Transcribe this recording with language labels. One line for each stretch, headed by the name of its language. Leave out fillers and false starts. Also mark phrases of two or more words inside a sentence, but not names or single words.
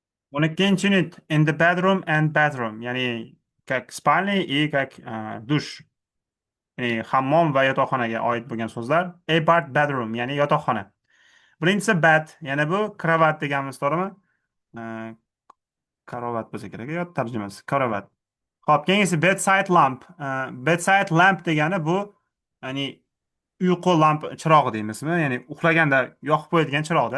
English: 12 unit in the bedroom and bathroom.
Russian: Yani как спальня и как dush.
Uzbek: Yani hammom va yotoqxonaga oid bo'lgan so'zlar.
English: A part bedroom,
Uzbek: ya'ni yotoqxona. Birinchisi bed, ya'ni bu kravat deganimiz, to'g'rimi? Uh, Karovat bo'lsa kerak, yot tarjimasi. Karovat. Xo'p, keyingisi
English: bedside lamp. Bedside lamp
Uzbek: degani bu, ya'ni uyqu chirog'i deymizmi? Ya'ni uxlaganda yoqib qo'yadigan chiroqda.